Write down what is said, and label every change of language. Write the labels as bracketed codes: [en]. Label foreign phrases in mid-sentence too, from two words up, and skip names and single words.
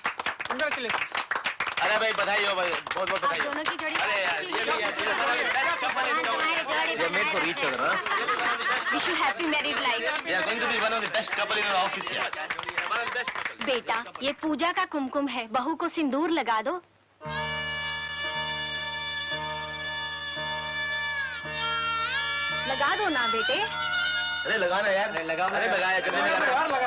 [hi] अरे भाई बधाई हो भाई, बहुत बहुत बधाई हो। अरे यार ये [en] made for each other. Wish you happy married life. They are going to be one of the best couple in our office here. [hi] बेटा, ये पूजा का कुमकुम है, बहू को सिंदूर लगा दो। लगा दो ना बेटे। अरे लगाना यार, लगाना। अरे लगाया जल्दी लगाना।